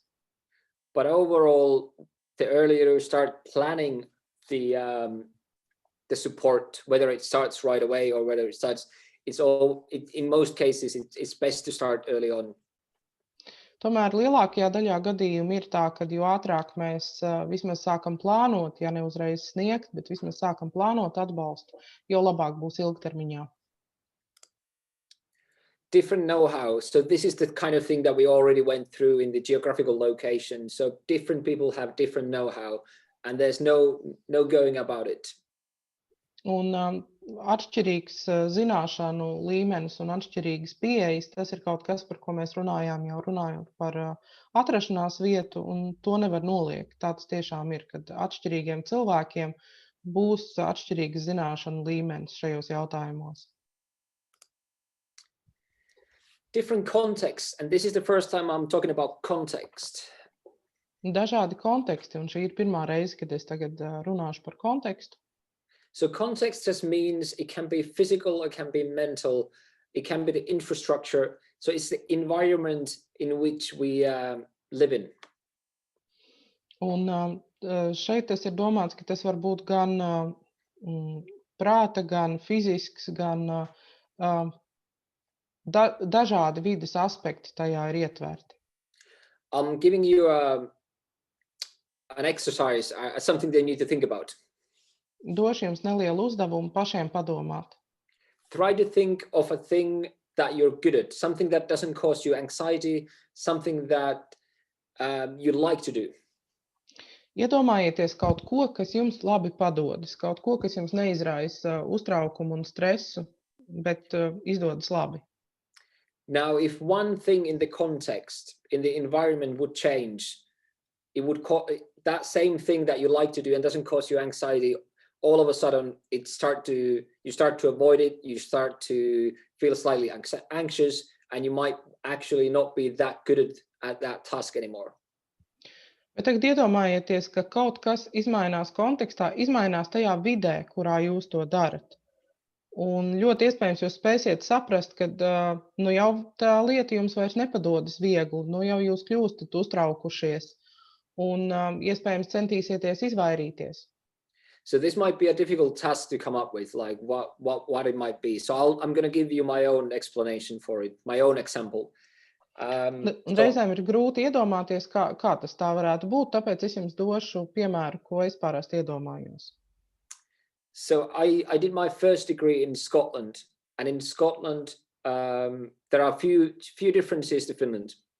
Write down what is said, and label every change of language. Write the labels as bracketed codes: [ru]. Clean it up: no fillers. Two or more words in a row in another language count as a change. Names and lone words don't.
[en] But overall, the earlier you start planning the support, whether it starts right away or whether it starts, in most cases, it's best to start early on. [lv] Tomēr lielākajā daļā gadījumu ir tā, ka jo ātrāk mēs vismaz sākam plānot, ja ne uzreiz sniegt, bet vismaz sākam plānot atbalstu, jo labāk būs ilgtermiņā. [en] Different know-how. So this is the kind of thing that we already went through in the geographical location. So different people have different know-how, and there's no going about it. [lv] Un atšķirīgs zināšanu līmenis un atšķirīgas pieejas, tas ir kaut kas, par ko mēs runājām jau runājot par atrašanās vietu, un to nevar noliegt. Tā tas tiešām ir, kad atšķirīgiem cilvēkiem būs atšķirīgas zināšanu līmenis šajos jautājumos. [en] Different contexts, and this is the first time I'm talking about context. [lv] Dažādi konteksti, un šī ir pirmā reize, kad es tagad runāšu par kontekstu. [en] So context just means it can be physical, it can be mental, it can be the infrastructure. So it's the environment in which we live in. [lv] Un šeit tas ir domāts, ka tas var būt gan prāta, gan fizisks, gan dažādi vides aspekti tajā ir ietverti. [en] I'm giving you an exercise, something they need to think about. [lv] Došu jums nelielu uzdevumu pašiem padomāt. [en] Try to think of a thing that you're good at, something that doesn't cause you anxiety, something that you like to do. [lv] Iedomājieties kaut ko, kas jums labi padodas, kaut ko, kas jums neizraisa uztraukumu un stresu, bet izdodas labi. [en] Now, if one thing in the context, in the environment would change, it would that same thing that you like to do and doesn't cause you anxiety, all of a sudden you start to avoid it, you start to feel slightly anxious, and you might actually not be that good at that task anymore. [lv] Bet tagad iedomājieties, ka kaut kas izmainās kontekstā, izmainās tajā vidē, kurā jūs to darat. Un ļoti iespējams jūs spēsiet saprast, ka nu jau tā lieta jums vairs nepadodas viegli, nu jau jūs kļūstat uztraukušies un iespējams centīsieties izvairīties. [en] So this might be a difficult task to come up with, like what it might be. So I'm going to give you my own explanation for it, my own example. [lv] Un reizēm ir grūti iedomāties, kā tas tā varētu būt, tāpēc es jums došu piemēru, ko es parasti iedomājos. [en] So I did my first degree in Scotland, and in Scotland there are few differences to Finland.